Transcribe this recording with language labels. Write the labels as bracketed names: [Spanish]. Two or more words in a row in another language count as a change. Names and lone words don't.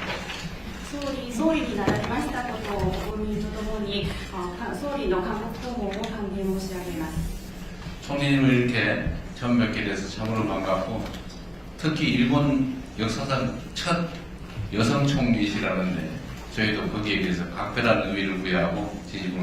[Japanese] 総理になられましたことを国民とともに総理の韓国訪問を歓迎申し上げます。 [Korean] 총리님을 이렇게 처음 뵙게 돼서 참으로 반갑고, 특히 일본 역사상 첫 여성 총리시라는데 저희도 거기에 대해서 각별한 의미를 부여하고 진심으로